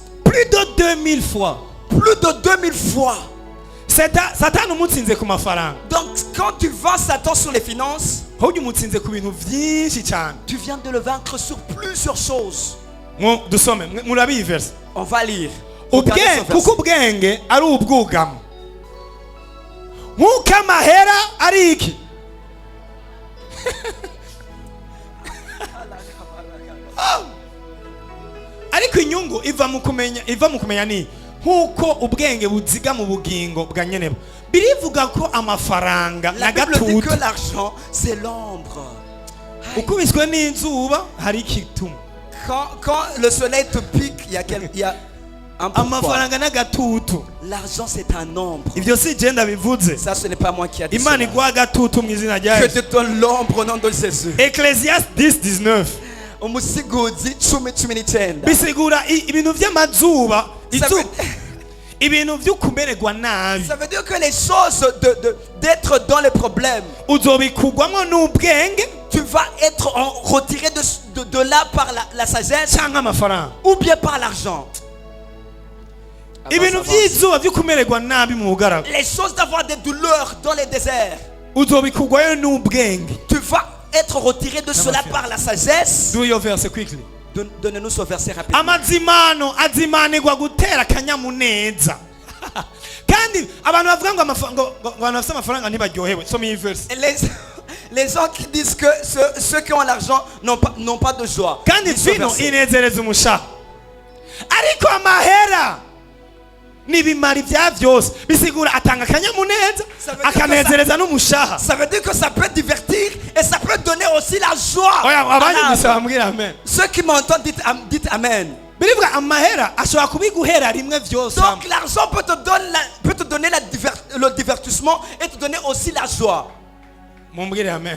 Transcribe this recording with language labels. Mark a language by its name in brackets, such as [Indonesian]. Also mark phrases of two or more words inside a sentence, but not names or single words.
[French] Plus de 2000 fois. Plus de 2000 fois. Donc quand tu vends Satan sur les finances, tu viens de le vaincre sur plusieurs choses. On va lire. [Rundi] ariko inyungu iva mu kumenya ni nkuko ubwenge buziga mu bugingo bwa nyenebo birivuga ko amafaranga na gatutu [French] que l'argent c'est l'ombre. [Rundi] Ukubiswe n'inzuba hari ikitum. [French] Quand le soleil te pique, il y a un [Rundi] amafaranga na gatutu. [French] L'argent c'est un ombre. [Rundi] Ivyo si genda bivuze. [French] Ça ce n'est pas moi qui a dit. [Rundi] Imana igwa gatutu mu izina rya Yesu. [French] Que te donne l'ombre au nom de Jésus. Ecclésiaste 10:19. [Rundi] Umusigodi 10:19. Bisigura ibintu vy'amazuba ibintu vy'ukumererwa nabi. [French] Ça veut dire que les choses d'être dans les problèmes, [Rundi] uzobikugwamo n'ubwenge, [French] tu vas être retiré de là par la sagesse ou bien par l'argent. Les choses d'avoir des douleurs dans les déserts, tu vas être retiré de cela par la sagesse. [English] Do your verse quickly. [French] Donne-nous ce verset rapidement. [Rundi] Amazimano azimanirwa gutera kanyamuneza. Kandi abantu bavuga ngo abantu bafite amafaranga ntibaryohewe. [English] So me verse. [French] Les gens qui disent que ceux qui ont l'argent n'ont pas de joie. [Rundi] Kandi vino inezereza umusha. Ariko amahera nibimari vya vyose bisigura atanga kanyamuneza akanezereza n'umushaha. [French] Ça veut dire que ça peut divertir et ça peut donner aussi la joie. Amen. Ceux qui m'entendent dites amen. Donc l'argent peut te donner le divertissement et te donner aussi la joie. Amen.